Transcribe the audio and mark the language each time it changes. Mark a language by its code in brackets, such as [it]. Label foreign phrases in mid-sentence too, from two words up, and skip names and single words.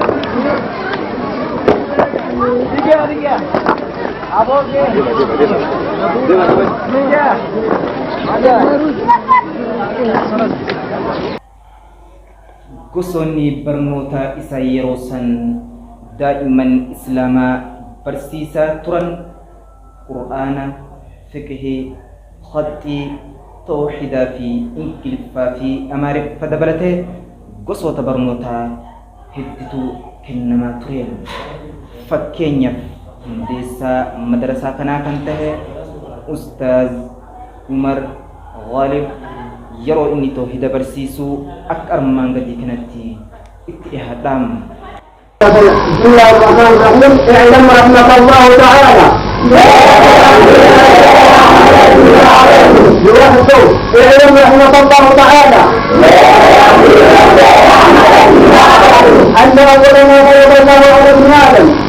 [om] هذه Gosoonni barnoota isa yeroo san daa'imman islaamaa barsiisaa turan qur'aana, fiqhii, khaxxii, tawxiidaa fi ingiliffaa fi amaariffa dabalatee gosoota barnootaa hedduutu kennamaa tureen. Fakkeenyaaf hundeessaa madarasaa kanaa kan ta'e Ustaaz Umar Ghalib yeroo inni tawhiida barsiisu akka armaan gadii kanatti itti dhiyaadhaam. [ar] بسم الله الرحمن الرحيم اعلم رحمة الله تعالى لوحده اعلم رحمة الله تعالى أن أول ما فرض الله على ابن آدم